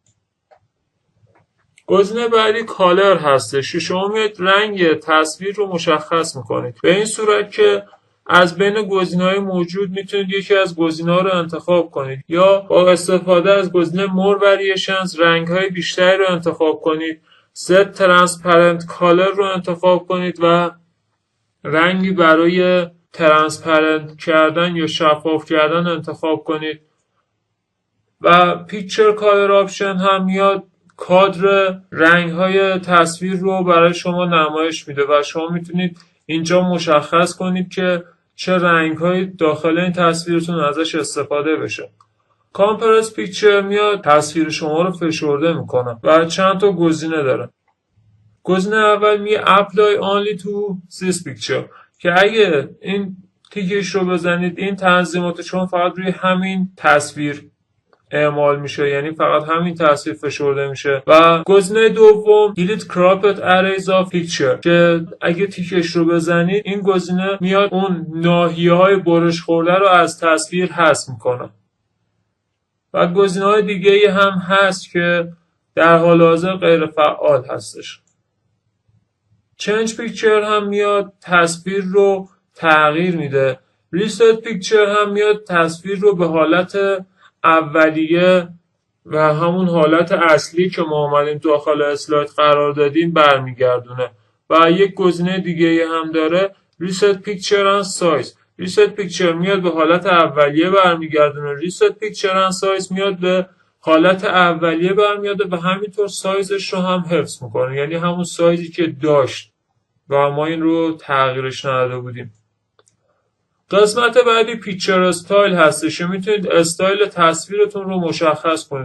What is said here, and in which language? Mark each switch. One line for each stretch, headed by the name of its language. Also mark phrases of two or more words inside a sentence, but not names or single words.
Persian: گزینه بعدی کالر هستش که شما میاد رنگ تصویر رو مشخص میکنید به این صورت که از بین گزینه‌های موجود میتونید یکی از گزینه‌ها رو انتخاب کنید یا با استفاده از گزینه
English: More Variations
Persian: رنگ‌های بیشتری رو انتخاب کنید.
English: set transparent color
Persian: رو انتخاب کنید و رنگی برای ترانسپرنت کردن یا شفاف کردن انتخاب کنید و
English: Picture Color Options
Persian: هم میاد کادر رنگ‌های تصویر رو برای شما نمایش میده و شما میتونید اینجا مشخص کنید که چه رنگ‌هایی داخل این تصویرتون ازش استفاده بشه.
English: Compress Picture
Persian: میاد تصویر شما رو فشرده میکنه و چند تا گزینه داره. گزینه اول میگه
English: apply only to this picture
Persian: که اگه این تیکش رو بزنید این تنظیمات چون فقط روی همین تصویر اعمال میشه یعنی فقط همین تصویر فشرده میشه. و گزینه دوم
English: delete cropped arrays of picture
Persian: که اگه تیکش رو بزنید این گزینه میاد اون ناحیه‌های برش خورده رو از تصویر حذف میکنه. و گزینه‌های دیگه‌ای هم هست که در حال حاضر غیر فعال هستش.
English: change picture
Persian: هم میاد تصویر رو تغییر میده.
English: reset picture
Persian: هم میاد تصویر رو به حالت اولیه و همون حالت اصلی که ما اومدیم داخل اسلاید قرار دادیم برمیگردونه. و یک گزینه دیگه هم داره
English: reset picture and size. reset picture
Persian: میاد به حالت اولیه برمیگردونه.
English: reset picture and size
Persian: میاد به حالت اولیه برمیاده و همینطور سایزش رو هم حفظ میکنه، یعنی همون سایزی که داشت و ما این رو تغییرش نداده بودیم. قسمت بعدی
English: Picture Style
Persian: هستش که میتونید استایل تصویرتون رو مشخص کنید.